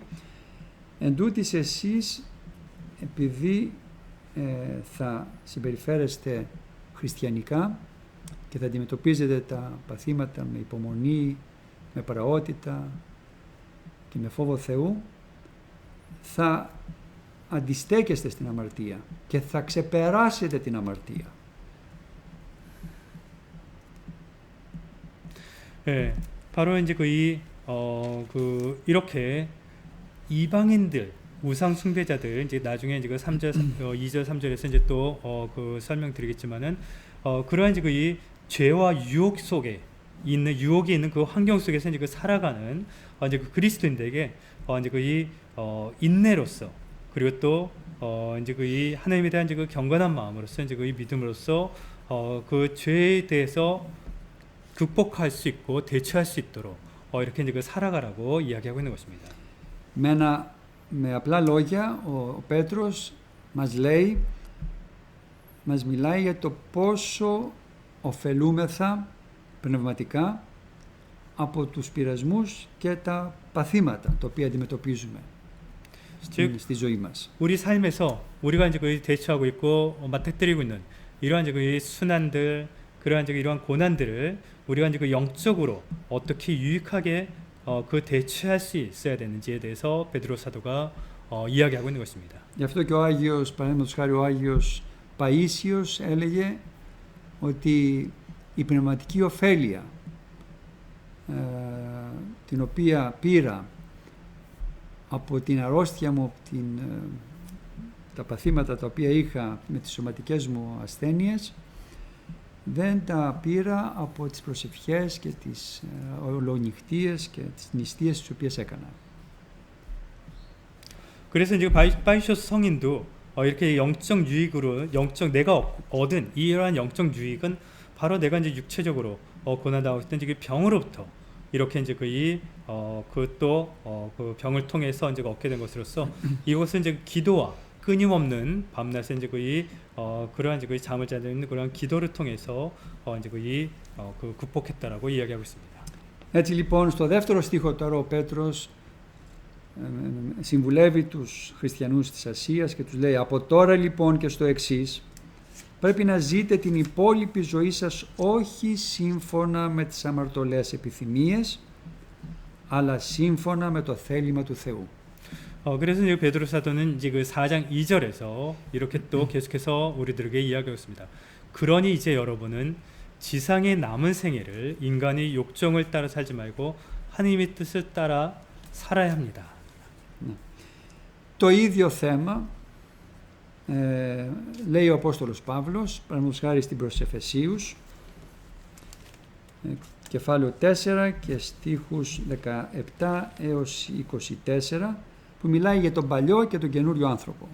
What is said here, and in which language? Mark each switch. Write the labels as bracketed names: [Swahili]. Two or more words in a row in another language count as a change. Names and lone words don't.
[Greek] Εν τούτοις εσείς, επειδή θα συμπεριφέρεστε χριστιανικά και θα αντιμετωπίζετε τα παθήματα με υπομονή, με πραότητα και με φόβο Θεού, θα αντιστέκεστε στην αμαρτία και θα ξεπεράσετε την αμαρτία. [Korean] 네, 바로 이제 이렇게 이방인들 우상 숭배자들 이제 나중에 이제 그 3절 2절 3절에서 이제 또 그 설명드리겠지만은 그러한 이제 이 죄와 유혹 속에 있는 유혹이 있는 그 환경 속에서 이제 그 살아가는 이제 그 그리스도인들에게 이제 이 인내로서 그리고 또 이제 이 하나님에 대한 이제 그 경건한 마음으로서 이제 이 믿음으로써 그 죄에 대해서 극복할 수 있고 대처할 수 있도록 이렇게 이제 그 살아가라고 이야기하고 있는 것입니다. [Greek] Με απλά λόγια ο Πέτρος μας μιλάει για το πόσο ωφελούμεθα πνευματικά από τους πειρασμούς και τα παθήματα τα οποία αντιμετωπίζουμε στη ζωή μας. [Korean] 우리 삶에서 우리가 이제 그 대처하고 있고 맞닥뜨리고 있는 이러한 이제 그 순환들 그러한 이제 이러한 고난들을 우리가 이제 그 영적으로 어떻게 유익하게 그 대처할 수 있어야 되는지에 대해서 베드로 사도가 이야기하고 있는 것입니다. [Greek] Γι' αυτό και ο Άγιος, παραδείγματος χάρη ο Άγιος Παΐσιος έλεγε ότι η πνευματική ωφέλεια την οποία πήρα από την αρρώστια μου, τα παθήματα τα οποία είχα με τις σωματικές μου ασθένειες, δεν τα πήρα από τις προσευχές και τις ολονυχτίες και τις νηστείες τις οποίες έκανα. [Korean] 그래서 이제 바이쇼스 성인도 이렇게 영적 유익으로 내가 얻은 이러한 영적 유익은 바로 내가 이제 육체적으로 고난당하고 있던 이제 병으로부터 이렇게 이제 그 병을 통해서 이제 얻게 된 것으로서 이것은 이제 기도와 끊임없는 밤낮에 이제 그러한 이제 잠을 자는 있는 그러한 기도를 통해서 이제 그 극복했다라고 이야기하고 있습니다. [Greek] Έτσι λοιπόν στο δεύτερο στίχο τώρα ο Πέτρος συμβουλεύει τους χριστιανούς της Ασίας και τους λέει: από τώρα λοιπόν και στο εξής πρέπει να ζείτε την υπόλοιπη ζωή σας όχι σύμφωνα με τις αμαρτωλές επιθυμίες, αλλά σύμφωνα με το θέλημα του Θεού. [Korean] 그래서 이제 베드로 사도는 이제 그 4장 2절에서 이렇게 또 계속해서 우리들에게 이야기하고 있습니다. 그러니 이제 여러분은 지상의 남은 생애를 인간의 욕정을 따라 살지 말고 하나님의 뜻을 따라 살아야 합니다. [Greek] Το ίδιο θέμα λέει ο Απόστολος Παύλος, παραδείγματος χάρη στην προς Εφεσίους, κεφάλαιο 4 και στίχους 17 έως 24, που μιλάει για τον παλιό και τον καινούριο άνθρωπο.